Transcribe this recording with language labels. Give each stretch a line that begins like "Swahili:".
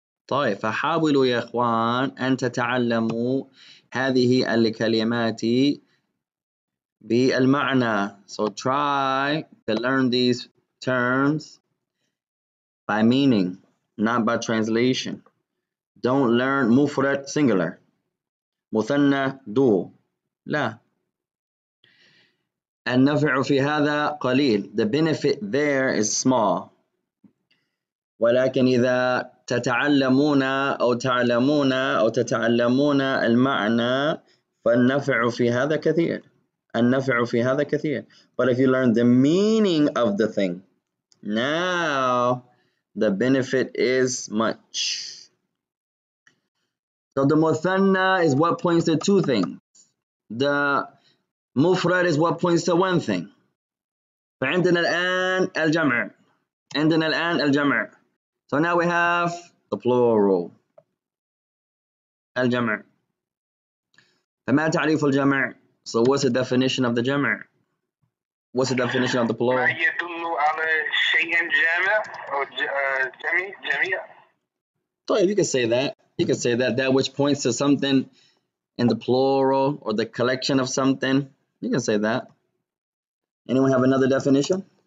Arabic: طيب فحاولوا يا إخوان أن تتعلموا هذه الكلمات بالمعنى.
English: So try to learn these terms by meaning, not by translation. Don't learn مفرد singular, مثنى dual.
Arabic: لا. النفع في هذا قليل.
English: The benefit there is small.
Arabic: ولكن إذا تتعلمون أو تعلمون أو تتعلمون المعنى فالنفع في هذا كثير. النفع في هذا كثير.
English: But if you learn the meaning of the thing, now the benefit is much. So the muthanna is what points to two things. The mufrad is what points to one thing.
Arabic: فعندنا الآن الجمع. عندنا الآن الجمع.
English: So now we have the plural.
Arabic: الجمع. فما تعريف الجمع?
English: So what's the definition of the جمع? What's the definition of the plural?
Arabic: ما يدل على شيء جامع أو جميع.
English: طيب, you can say that. You can say that. That which points to something in the plural or the collection of something. You can say that. Anyone have another definition?